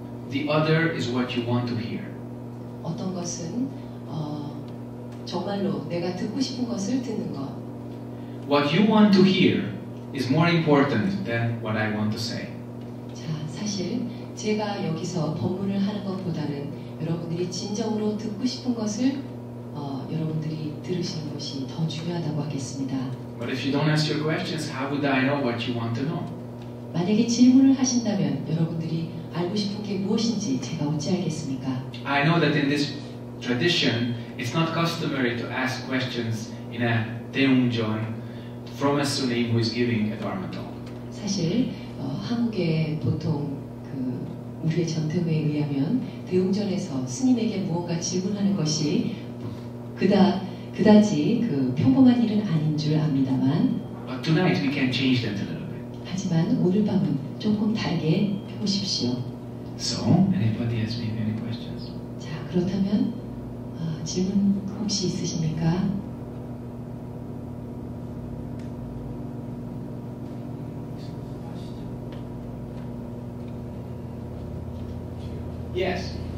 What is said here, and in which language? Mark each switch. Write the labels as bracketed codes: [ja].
[en] The other is what you want to hear. [ko] 어떤 것은 정말로 내가 듣고 싶은 것을 듣는 것. [en] What you want to hear is more important than what I want to say. [ko] 자, 사실 제가 여기서 법문을 하는 것보다는 여러분들이 진정으로 듣고 싶은 것을 여러분들이 들으시는 것이 더 중요하다고 하겠습니다. [en] But if you don't ask your questions, how would I know what you want to know? [ko] 만약에 질문을 하신다면 여러분들이 알고 싶은 게 무엇인지 제가 어찌 알겠습니까? [en] I know that in this tradition, it's not customary to ask questions in a 대웅전 from a Sunim who is giving a Dharma talk. [ko] 사실 한국의 보통 우리의 전통에 의하면 대웅전에서 스님에게 무언가 질문하는 것이 그다지 평범한 일은 아닌 줄 압니다만. [en] But tonight we can change that a little bit. [ko] 하지만 오늘 밤은 조금 다르게 해보십시오. [en] So, anybody has maybe any questions? [ko] 자, 그렇다면 질문 혹시 있으십니까? [en] Yes.